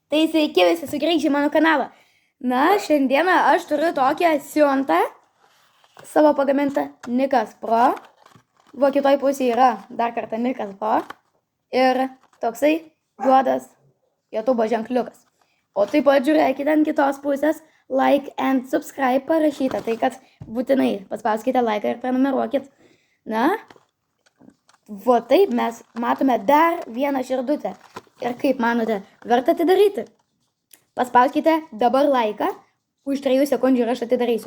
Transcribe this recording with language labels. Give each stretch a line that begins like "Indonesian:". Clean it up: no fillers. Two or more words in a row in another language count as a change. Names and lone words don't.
Lithuanian: Tai sveiki visi sugrįžę į mano kanalą. Na, šiandieną aš turiu tokią siuntą savo pagamintą Nikas Pro. Va kitoj pusėje yra dar kartą Nikas Pro. Ir toksai juodas YouTube ženkliukas. O taip pat žiūrėkite ant kitos pusės
English: like and subscribe
Lithuanian: parašyta. Tai kad būtinai paspauskite like ir prenumeruokit. Na, va taip mes matome dar vieną širdutę. Ir kaip manote, verta atidaryti? Paspauskite dabar laiką, už 3 sekundžių ir aš atidarysiu.